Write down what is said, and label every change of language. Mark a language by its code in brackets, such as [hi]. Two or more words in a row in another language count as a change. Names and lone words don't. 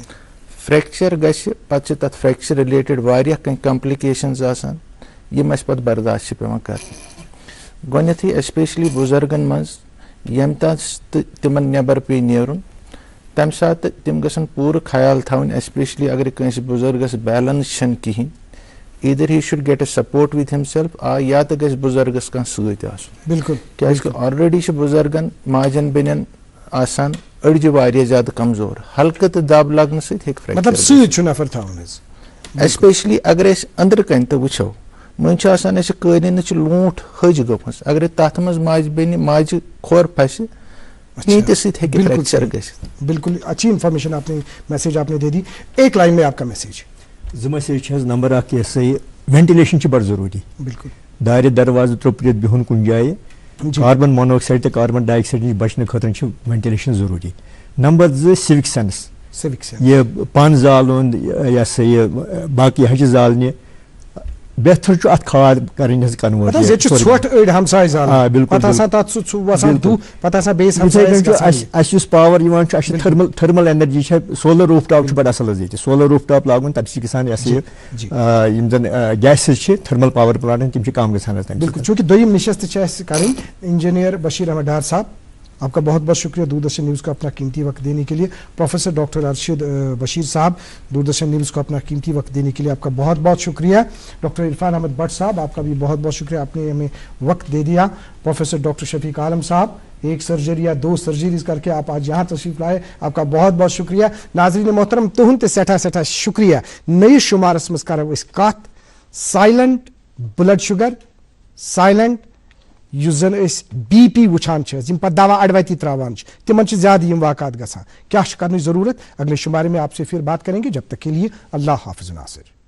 [ks] فریکچر گژھِ پتہٕ چھِ تتھ فریکچر رِلیٹڈ واریاہ کینٛہہ کمپلِکیشنز آسان یِم اَسہِ پتہٕ برداشت چھِ پیٚوان کرنہِ. گۄڈنیٚتھٕے ایسپیشلی بُزرگن منٛز ییٚمہِ تتھ تِمن نٮ۪بر پیٚیہِ نیرُن تمہِ ساتہٕ تِم گژھن پوٗرٕ خیال تھاوٕنۍ, ایسپیشلی اگر کٲنٛسہِ بُزرگس بیلنس چھنہٕ کِہینۍ, [en] either he should get a support with himself, [ks] یا تہٕ گژھِ بُزرگس کانٛہہ سۭتۍ آسُن. [ur] بالکل. [ks] کیازِ کہِ آلریڈی چھِ بُزرگن ماجن بیٚنٮ۪ن آسان أڑجہِ واریاہ زیادٕ کمزور, ہلکہٕ تہٕ دب لگنہٕ سۭتۍ ہیٚکہِ مطلب فریکچر سۭتۍ چھُ نفر تھاوُن حظ. ایسپیشلی اگر أسۍ أنٛدرٕ کَنۍ تہِ وٕچھو, وۄنۍ چھُ آسان اَسہِ قٲلیٖنٕچ لوٗنٛٹھ ۂج گٔمٕژ, اگرے تتھ منٛز ماجہِ بیٚنہِ ماجہِ کھۄر پھسہِ تہِ سۭتۍ ہیٚکہِ فریکچر گٔژھِتھ. [ur] بالکل اچھی انفارمیشن آپ نے میسیج آپ نے دے دی. ایک لائن میں آپ کا میسیج. [ks] 2 میسیج چھِ حظ. نمبر 1 یہِ ہسا یہِ وینٹِلیشن چھِ بڑٕ ضروٗری. [ur] بالکل. [ks] دارِ دروازٕ ترٛوپرِتھ بِہُن کُنہِ جایہِ, [en] carbon monoxide [ks] تہٕ [en] carbon dioxide [ks] نِش بچنہٕ خٲطرٕ چھِ وینٹِلیشن ضروٗری. نمبر 2 [en] civic sense, [ks] یہ پن زالُن یہِ ہسا یہِ باقٕے ہچہِ زالنہِ, بہتر چھُ اتھ کھاد کرٕنۍ حظ کنوٲرٹ. ژھۄٹھ أڑۍ ہمساے زالان, پتہٕ آسان تتھ سُہ وسان دُہ, پتہٕ آسان بیٚیِس ہمسایَس گژھان. اَسہِ یُس پاور یِوان چھُ اَسہِ چھِ [en] thermal energy [ks] چھِ, [en] solar roof top [ks] چھُ بڑٕ اصل حظ ییٚتہِ. [en] solar roof top [ks] لاگُن, تتہِ چھِ گژھان یہِ ہسا یہِ یِم زن گیسز چھِ [en] thermal power plant [ks] تِم چھِ کم گژھان حظ. [ur] بالکل. [ks] چوٗنٛکہِ دوٚیِم نشست چھِ اَسہِ کَرٕنۍ, [ur] انجینئر بشیر احمد ڈار صاحب آپ کا بہت بہت شکریہ دوردرشن نیوز کو اپنا قیمتی وقت دینے کے لیے. پروفیسر ڈاکٹر ارشد بشیر صاحب دوردرشن نیوز کو اپنا قیمتی وقت دینے کے لیے آپ کا بہت بہت شکریہ. ڈاکٹر عرفان احمد بٹ صاحب آپ کا بھی بہت بہت شکریہ, آپ نے ہمیں وقت دے دیا. پروفیسر ڈاکٹر شفیق عالم صاحب, 1 سرجری یا 2 سرجریز کر کے آپ آج یہاں تشریف لائے, آپ کا بہت بہت شکریہ. [ks] ناظرین محترم تہند تہِ سٮ۪ٹھاہ شکریہ. نٔیِس شُمارس منٛز کرو أسۍ کتھ [en] silent blood sugar, [ks] سایلنٹ یُس زن أسۍ BP وٕچھان چھِ حظ, یِم پتہٕ دوا اڑوتی تراوان چھِ, تِمن چھِ زیادٕ یِم واقعات گژھان. کیاہ چھِ کرنٕچ ضروٗرت, [ur] اگلے شمارے میں آپ سے پھر بات کریں گے. جب تک کے لیے اللہ حافظ ناصر.